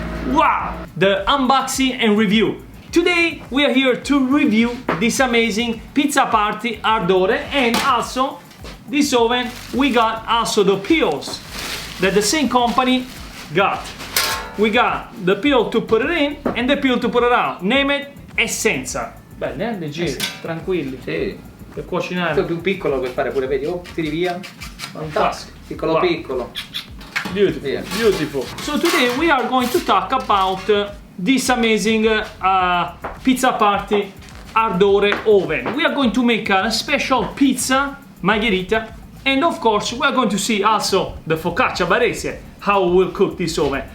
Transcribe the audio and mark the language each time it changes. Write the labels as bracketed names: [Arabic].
[English] Wow, the unboxing and review. Today we are here to review this amazing Pizza Party Ardore, and also this oven. We got also the peels that the same company got. We got the peel to put it in and the peel to put it out. Name it Essenza. [Italian] Bene, leggeri, tranquilli. Sì. Per cucinare. Questo è più piccolo per fare pure, vedi? Oh, tiri via. Fantastico. Piccolo [English] Wow. [Italian] piccolo. [English] Beautiful, Yeah. beautiful. So today we are going to talk about this amazing Pizza Party Ardore oven. We are going to make a special pizza margherita, and of course we are going to see also the focaccia barese, how we'll cook this oven.